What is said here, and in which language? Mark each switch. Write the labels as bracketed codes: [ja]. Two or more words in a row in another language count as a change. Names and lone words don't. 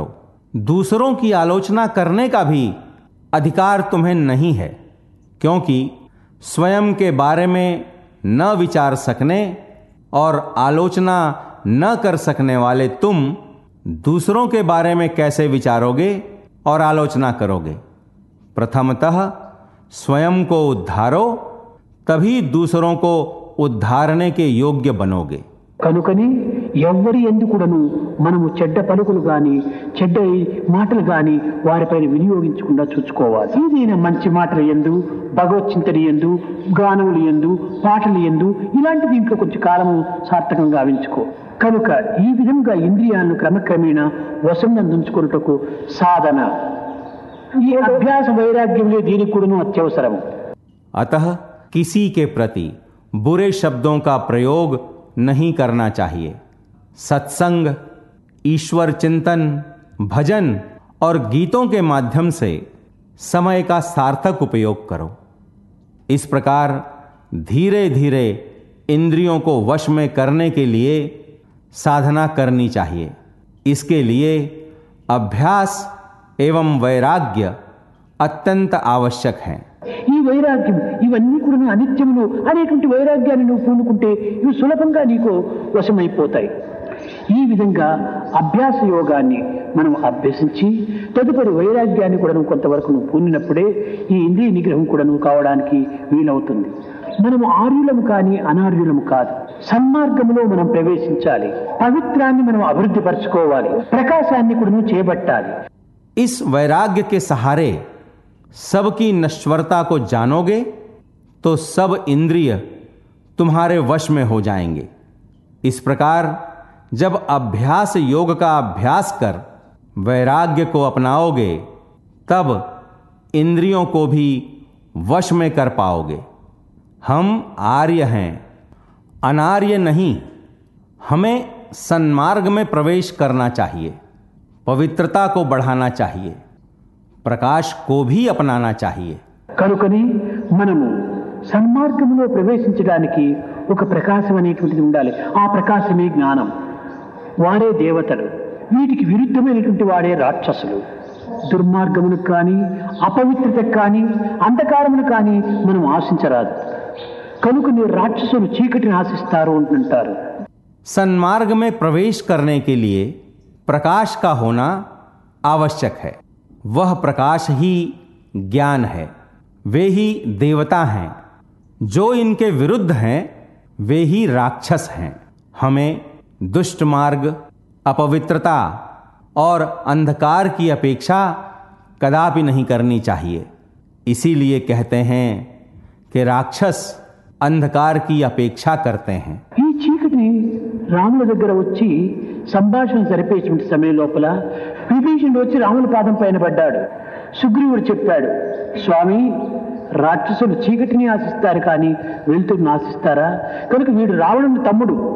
[hi] दूसरों की आलोचना करने का भी अधिकार तुम्हें नहीं है, क्योंकि स्वयं के बारे में न विचार सकने और आलोचना न कर सकने वाले तुम दूसरों के बारे में कैसे विचारोगे और आलोचना करोगे? प्रथमतः स्वयं को उद्धारो, तभी दूसरों को उद्धारने के योग्य बनोगे. [te] కనుకని ఎవ్వరి ఎందుకుడను మనము చెడ్డ పలుకులు గాని చెడ్డ మాటలు గాని వారిపైన వినియోగించకుండా చూసుకోవాలి. ఏదైనా మంచి మాటలు ఎందు, భగవత్ చింతన ఎందు, గానములు ఎందు, పాటలు ఎందు ఇలాంటి దీంట్లో కొంచెం కాలము సార్థకంగా గావించుకో. కనుక ఈ విధంగా ఇంద్రియాలను క్రమక్రమేణా వశంనందుంచుకున్నటకు సాధన, ఈ అభ్యాస వైరాగ్యంలో దీనికి కూడాను అత్యవసరము. [hi] अतः किसी के प्रति बुरे शब्दों का प्रयोग नहीं करना चाहिए. सत्संग, ईश्वर चिंतन, भजन और गीतों के माध्यम से समय का सार्थक उपयोग करो. इस प्रकार धीरे धीरे इंद्रियों को वश में करने के लिए साधना करनी चाहिए. इसके लिए अभ्यास एवं वैराग्य अत्यंत आवश्यक हैं. [te] ఈ వైరాగ్యం ఇవన్నీ కూడా అనిత్యములు అనేటువంటి వైరాగ్యాన్ని నువ్వు పూనుకుంటే ఇవి సులభంగా నీకు వశమైపోతాయి. ఈ విధంగా అభ్యాస యోగాన్ని మనం అభ్యసించి తదుపరి వైరాగ్యాన్ని కూడా కొంతవరకు నువ్వు పూనినప్పుడే ఈ ఇంద్రియ నిగ్రహం కూడా నువ్వు కావడానికి వీలవుతుంది. మనము ఆర్యులము కానీ అనార్యులము కాదు. సన్మార్గంలో మనం ప్రవేశించాలి. పవిత్రాన్ని మనం అభివృద్ధి పరచుకోవాలి. ప్రకాశాన్ని కూడా నువ్వు చేపట్టాలి. [hi] इस वैराग्य के सहारे सबकी नश्वरता को जानोगे तो सब इंद्रिय तुम्हारे वश में हो जाएंगे. इस प्रकार जब अभ्यास योग का अभ्यास कर वैराग्य को अपनाओगे तब इंद्रियों को भी वश में कर पाओगे. हम आर्य हैं, अनार्य नहीं. हमें सन्मार्ग में प्रवेश करना चाहिए, पवित्रता को बढ़ाना चाहिए, प्रकाश को भी अपनाना चाहिए. [te] కనుకని మనము సన్మార్గంలో ప్రవేశించడానికి ఒక ప్రకాశం అనేటువంటిది ఉండాలి. ఆ ప్రకాశమే జ్ఞానం. వారే దేవతలు, వీటికి విరుద్ధమైనటువంటి వాడే రాక్షసులు. దుర్మార్గములకు కానీ అపవిత్రతకు కానీ అంధకారమును కానీ మనం ఆశించరాదు. కనుక మీరు రాక్షసులు చీకటిని ఆశిస్తారు అంటుంటారు. [hi] सन्मार्ग में प्रवेश करने के लिए प्रकाश का होना आवश्यक है. वह प्रकाश ही ज्ञान है. वे ही देवता हैं. जो इनके विरुद्ध हैं वे ही राक्षस हैं. हमें दुष्ट मार्ग, अपवित्रता और अंधकार की अपेक्षा कदापि नहीं करनी चाहिए. इसीलिए कहते हैं कि राक्षस अंधकार की अपेक्षा करते हैं. [te] ఈ చీకటిని రాముల దగ్గర వచ్చి సంభాషణ జరిపేటువంటి సమయం లోపల విభీషణుడు వచ్చి రాముల పాదం పైన పడ్డాడు. సుగ్రీవుడు చెప్పాడు, స్వామి, రాక్షసులు చీకటిని ఆశిస్తారు కానీ వెలుతురుని ఆశిస్తారా? కనుక వీడు రావణుని తమ్ముడు.